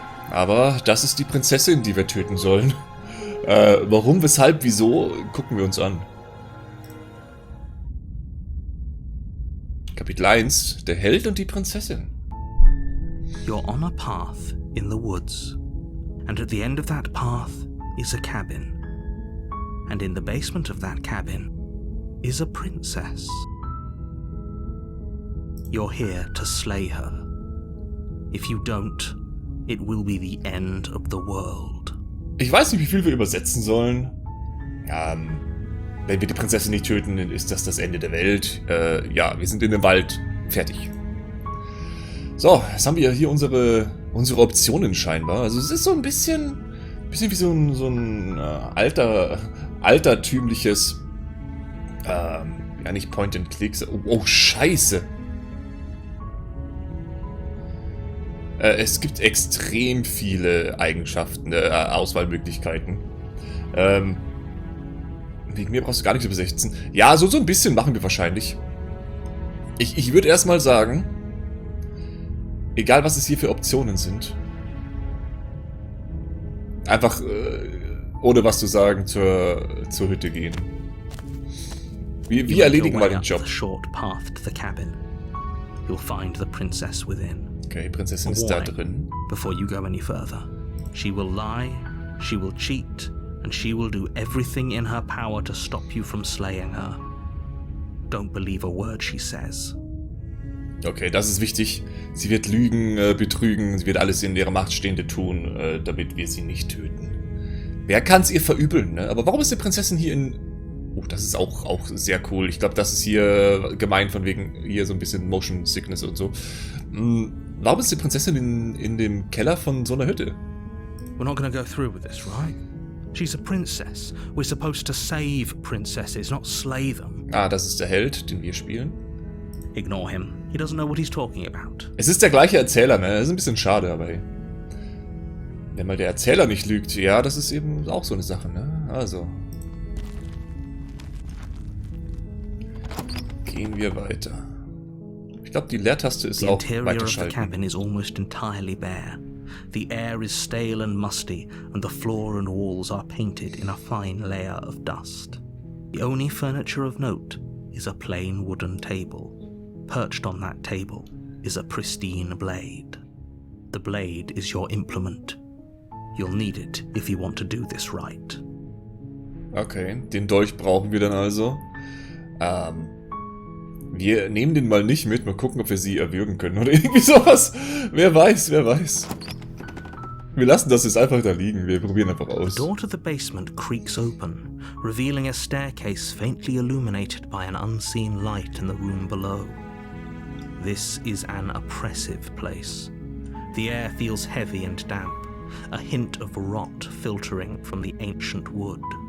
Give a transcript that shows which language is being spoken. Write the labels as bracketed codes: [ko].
[de] Aber das ist die Prinzessin, die wir töten sollen. Warum, weshalb, wieso, gucken wir uns an. Kapitel 1, der Held und die Prinzessin. [en] You're on a path in the woods, and at the end of that path is a cabin. And in the basement of that cabin is a princess. You're here to slay her. If you don't, it will be the end of the world. [de] Ich weiß nicht, wie viel wir übersetzen sollen. Wenn wir die Prinzessin nicht töten, dann ist das Ende der Welt. Ja, wir sind in dem Wald. Fertig. So, jetzt haben wir hier unsere Optionen scheinbar. Also es ist so ein bisschen wie so ein altertümliches, ja nicht Point and Click. Oh, scheiße. Es gibt extrem viele Eigenschaften, Auswahlmöglichkeiten. Wegen mir brauchst du gar nichts übersetzen. Ja, so ein bisschen machen wir wahrscheinlich. Ich würde erstmal sagen, egal was es hier für Optionen sind, einfach ohne was zu sagen zur Hütte gehen. Wir erledigen mal den Job. Okay, die Prinzessin ist da drin. [en] Before you go any further, she will lie, she will cheat, and she will do everything in her power to stop you from slaying her. Don't believe a word she says. [de] Okay, das ist wichtig. Sie wird lügen, betrügen, sie wird alles in ihrer Macht Stehende tun, damit wir sie nicht töten. Wer kann es ihr verübeln, ne? Aber warum ist die Prinzessin hier in... Oh, das ist auch sehr cool. Ich glaube, das ist hier gemeint von wegen hier so ein bisschen Motion Sickness und so. Warum ist die Prinzessin in dem Keller von so einer Hütte? [en] We're not gonna go through with this, right? She's a princess. We're supposed to save princesses, not slay them. [de] Ah, das ist der Held, den wir spielen. [en] Ignore him. He doesn't know what he's talking about. [de] Es ist der gleiche Erzähler, ne? Das ist ein bisschen schade, aber hey. Wenn mal der Erzähler nicht lügt, ja, das ist eben auch so eine Sache, ne? Also. gehen wir weiter. Ich glaube, die Leertaste ist [en] The [de] auch [en] interior of the [de] weiterschalten. [en] cabin is almost entirely bare. The air is stale and musty, and the floor and walls are painted in a fine layer of dust. The only furniture of note is a plain wooden table. Perched on that table is a pristine blade. The blade is your implement. You'll need it if you want to do this right. [de] Okay, den Dolch brauchen wir dann also. Wir nehmen den mal nicht mit. Mal gucken, ob wir sie erwürgen können oder irgendwie sowas. Wer weiß, wer weiß. Wir lassen das jetzt einfach da liegen. Wir probieren einfach aus. [en] The door to the basement creaks open, revealing a staircase faintly illuminated by an unseen light in the room below. This is an oppressive place. The air feels heavy and damp, a hint of rot filtering from the ancient wood.